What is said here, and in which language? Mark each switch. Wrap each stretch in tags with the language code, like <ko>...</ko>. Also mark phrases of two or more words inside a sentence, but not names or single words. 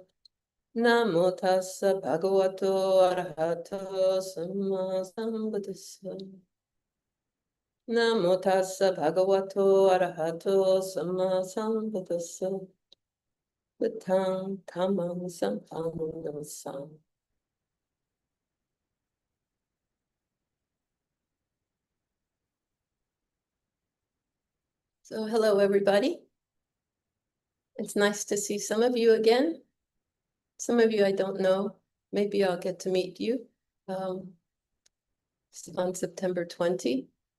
<pi>Namo tassa bhagavato arahato sammasambuddhassa. Namo tassa bhagavato arahato sammasambuddhassa. Buddhang dhammang sanghang namassami.</pi> <en>So hello, everybody. It's nice to see some of you again. Some of you I don't know. Maybe I'll get to meet you on September 20.</en>